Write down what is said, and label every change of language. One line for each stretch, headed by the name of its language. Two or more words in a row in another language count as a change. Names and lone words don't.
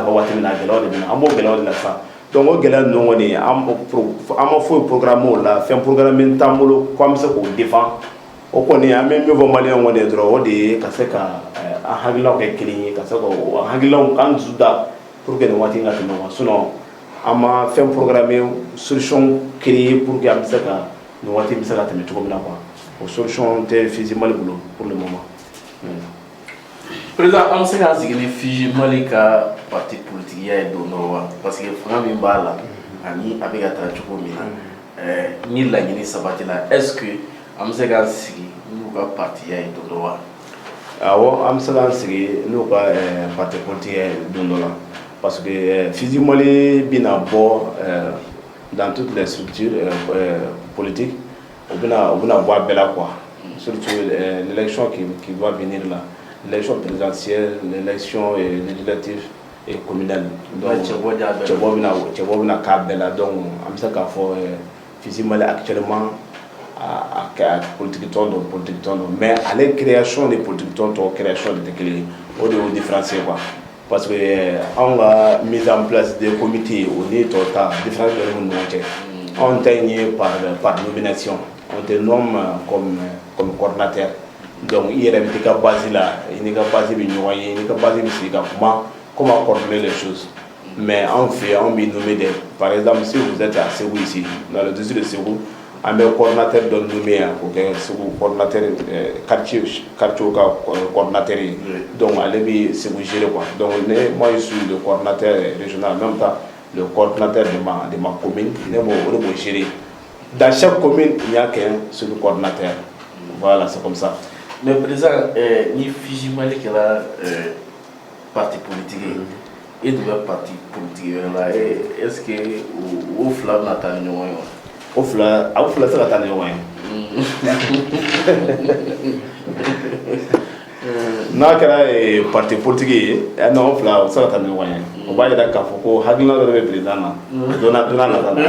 Bambara: dafa waati min na gɛlɛyaw de bɛ na an b'o gɛlɛyaw de la sisan donc o gɛlɛya ninnu kɔni an ma foyi programme o la fɛn programme t'an bolo ko an bɛ se k'o défend o kɔni an bɛ min fɔ maliyɛnw kɔni ye dɔrɔn o de ye ka se ka an hakilinaw kɛ kelen ye ka se ka hakilinaw k'an dusu da
French: pour que
Bambara: nin waati in ka tɛmɛ wa sinon an ma fɛn programme solution créer
French: pour que
Bambara: an bɛ se ka nin waati bɛ se ka tɛmɛ cogo min na quoi o solution tɛ Fiji Mali bolo
French: pour le moment.
Bambara: président an bɛ se k'an sigi ni Fiji Mali ka parti politikiya ye don dɔ wa
French: parce que
Bambara: fanga min b'a la ani a bɛ ka taa cogo min na ni laɲini sabatila
French: est ce que
Bambara: an bɛ se k'an sigi n'u ka partiya ye don dɔ wa. awɔ an bɛ se k'an sigi n'u ka parti politikiya ye don dɔ la
French: parce que
Bambara: Fiji Mali bɛna bɔ
French: dans toutes les structures politiques
Bambara: o bɛna bɔ a bɛɛ la quoi
French: surtout l'élection qui doit venir là. L'élection présidentielle, l'élection législative et communale. Donc,
Bambara: cɛbɔ bɛna k'a bɛɛ la donc an bɛ se k'a fɔ Fiji Mali actuellement a politique tɔn don mais ale
French: création de politique
Bambara: tɔn tɔ
French: création de
Bambara: tɛ kelen ye o de y'o différencier quoi
French: parce que
Bambara: anw ka
French: mise en place des comités
Bambara: o ni tɔw ta différence bɛ ni ɲɔgɔn cɛ anw ta in ye
French: par nomination on te nomme comme coordinateur. Donc il y a des cas basés là, il y a des cas basés il y a des cas basés comment coordonner les choses. Mais en fait, on peut nommer des, par exemple, si vous êtes à Ségou ici, dans le district de Ségou,
Bambara: an bɛ coordinateur dɔ nommé yan k'o kɛ Segu coordinateur quartier ka coordinateur ye donc ale bɛ Segu gérer
French: quoi donc moi je suis le coordinateur régional en même temps le coordinateur de ma commune
Bambara: ne b'o gérer
French: dans chaque commune il y a qu'un seul coordinateur voilà c'est comme ça.
Bambara: Mais président ni Fiji Mali kɛra
French: parti politique et de parti politique là
Bambara: est-ce que o fila bɛna taa ni ɲɔgɔn ye wa? O fila tɛ ka taa ni ɲɔgɔn ye n'a kɛra
French: parti politique
Bambara: ye non o fila o tɛ se ka taa ni ɲɔgɔn ye o b'a yira k'a fɔ ko hakilina dɔ bɛ président na donna nata la.